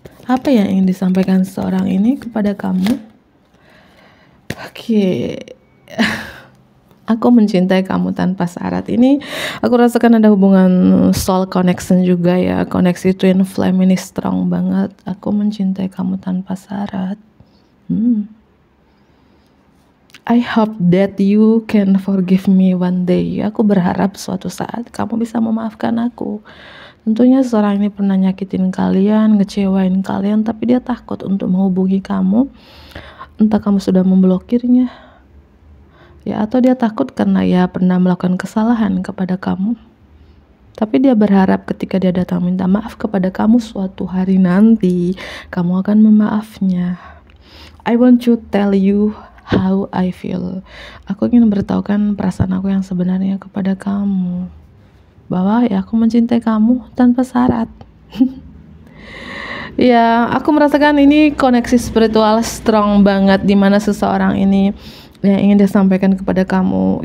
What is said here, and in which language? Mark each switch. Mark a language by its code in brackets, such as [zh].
[id] Apa yang ingin disampaikan seorang ini kepada kamu? Oke. Aku mencintai kamu tanpa syarat. Ini aku rasakan ada hubungan [en] soul connection [id] juga ya. Koneksi [en] twin flame [id] ini [en] strong [id] banget. Aku mencintai kamu tanpa syarat. [en] I hope that you can forgive me one day. [id] Aku berharap suatu saat kamu bisa memaafkan aku. Tentunya seorang ini pernah nyakitin kalian, ngecewain kalian, tapi dia takut untuk menghubungi kamu. Entah kamu sudah memblokirnya ya, atau dia takut karena ya pernah melakukan kesalahan kepada kamu. Tapi dia berharap ketika dia datang minta maaf kepada kamu suatu hari nanti, kamu akan memaafnya. [en] I want to tell you how I feel. [id] Aku ingin beritahukan perasaan aku yang sebenarnya kepada kamu, bahwa ya aku mencintai kamu tanpa syarat. Ya, aku merasakan ini koneksi spiritual [en] strong [id] banget, dimana seseorang ini yang ingin dia sampaikan kepada kamu.